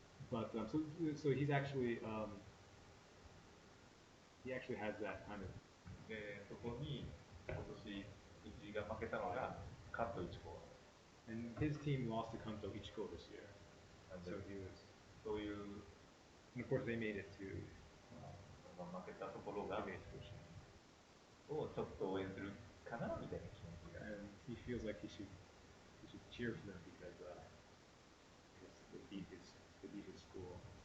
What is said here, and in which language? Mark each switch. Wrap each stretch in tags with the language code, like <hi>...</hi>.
<en>But so he's actually he actually has that kind of.</en> <ja>でそこに今年うちが負けたのが関東一高。</ja> <en>And his team lost to Kanto Ichiko this year. So he was.</en> <ja>そういう。</ja> <en>And of course they made it to.</en> <ja>負けたところが。をちょっと応援するかなみたいな気持ちが。</ja> <en>And he feels like he should cheer for them because they beat his school.</en>